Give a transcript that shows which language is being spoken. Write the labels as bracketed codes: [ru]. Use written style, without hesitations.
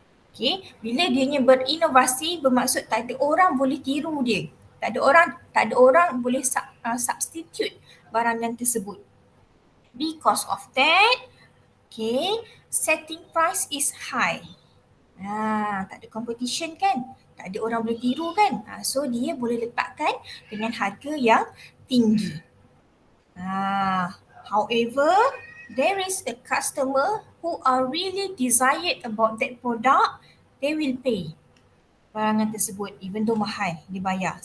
[ms] Okay, bila dianya berinovasi bermaksud tak ada orang boleh tiru dia. Tak ada orang boleh substitute barangan tersebut. [en] Because of that, okay, setting price is high. [ms] Tak ada competition kan? Tak ada orang boleh tiru kan? So dia boleh letakkan dengan harga yang tinggi. [en] However, there is a customer who are really desired about that product, they will pay [ms] barangan tersebut [en] even though [ms] mahal dibayar.